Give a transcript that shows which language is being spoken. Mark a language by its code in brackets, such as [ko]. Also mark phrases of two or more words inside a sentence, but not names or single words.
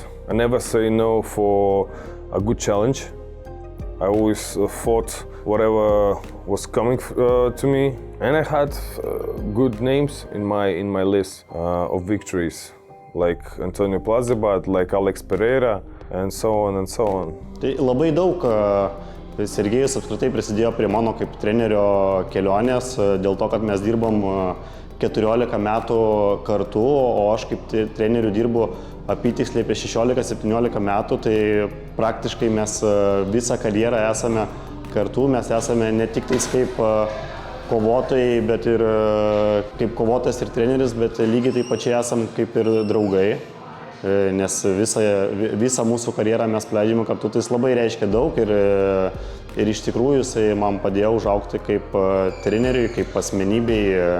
[en] I never say no for a good challenge. I always fought whatever was coming to me, and I had good names in my list of victories, like Antonio Plazibat, like Alex Pereira, and so on and so on. [lt] Tai labai daug Sergejus apskritai prisidėjo prie mano kaip trenerio kelionės, dėl to, kad mes dirbam 14 metų kartu, o aš kaip treneriu dirbu apytiksliai apie 16-17 metų, tai praktiškai mes visą karjerą esame kartu, mes esame ne tik tais kaip kovotojai, bet ir kaip kovotojas ir treneris, bet lygiai taip pačiai esam kaip ir draugai, nes visą mūsų karjerą mes praleidžiame kartu, tai jis labai reiškia daug ir iš tikrųjų jisai man padėjo užaugti kaip treneriui, kaip asmenybei.